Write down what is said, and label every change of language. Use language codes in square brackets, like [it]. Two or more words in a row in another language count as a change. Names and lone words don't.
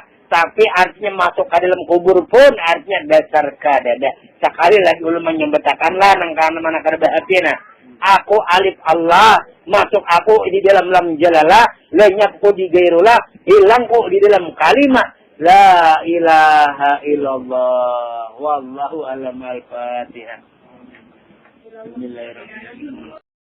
[bjn] Tapi artinya masuk ke dalam kubur pun artinya dasar kadada. Sekali lagi ulun menyembetakanlah nang kana mana kada bahagia nah. Aku alif Allah, masuk aku di dalam lam jalalah, lenyapku di gairullah, hilangku di dalam kalimat [ar] لا إله إلا الله. والله أعلم. الفاتحة. بسم الله الرحمن الرحيم.